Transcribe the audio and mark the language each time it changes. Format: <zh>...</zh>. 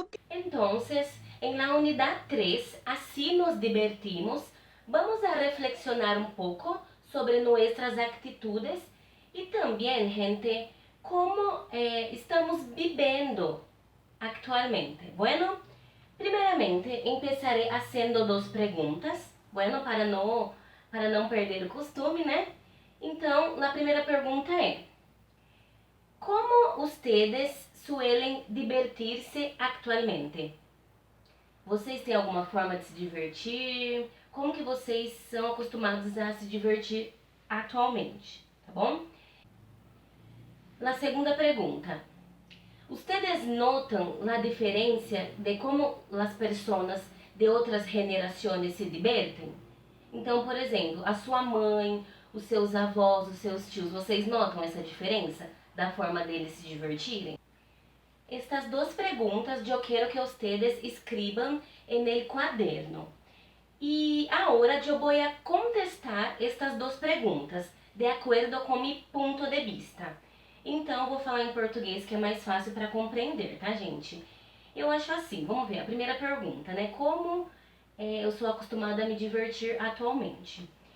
<es>Entonces, en la unidad 3, así nos divertimos, vamos a reflexionar un poco sobre nuestras actitudes y también, gente, cómo estamos viviendo actualmente. Bueno, primeramente empezaré haciendo dos preguntas, bueno,</es> <pt>para não perder o costume, né? Então, a primeira pergunta é: como</pt> <es>ustedes suelen divertir-se actualmente?</es> <pt>Vocês têm alguma forma de se divertir? Como que vocês são acostumados a se divertir atualmente, tá bom?</pt> <es>La segunda</es> <pt>pergunta. Ustedes notam a diferença de como as pessoas de outras gerações se divertem? Então, por exemplo, a sua mãe, os seus avós, os seus tios, vocês notam essa diferença da forma deles se divertirem? Estas duas perguntas eu quero que</pt> <es>ustedes escriban en el cuaderno.</es> <pt>E agora eu vou a contestar estas duas perguntas de acordo com meu ponto de vista. Então, eu vou falar em português que é mais fácil para compreender, tá, gente? Eu acho assim, vamos ver a primeira pergunta, né? Como eu sou acostumada a me divertir atualmente?</pt>